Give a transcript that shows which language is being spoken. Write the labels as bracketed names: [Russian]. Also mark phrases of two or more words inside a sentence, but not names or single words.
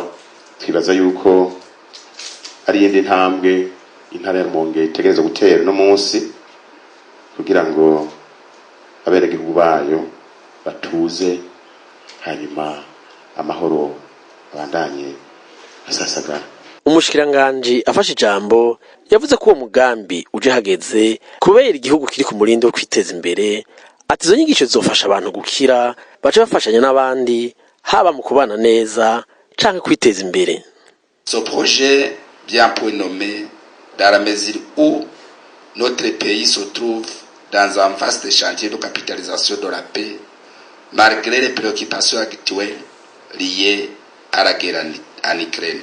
[Rundi] Twibaza yuko ari yindi ntambwe intara ya Rumonge itegereza gutera no munsi kugira ngo abenegihugu bayo batuze, hanyuma amahoro abandanye asasagara. Umushikiranganji afashe ijambo yavuze ko uwo mugambi uje hageze kubera igihugu kiri ku murindi wo kwiteza imbere, ati izo nyigisho zizofasha abantu gukira, bace bafashanya n'abandi haba mu kubana neza canke kwiteza imbere. [French] Ce projet bien prénommé dans la mesure où notre pays se trouve dans un vaste chantier de capitalisation de la paix, malgré les préoccupations actuelles liées à la guerre en Ukraine.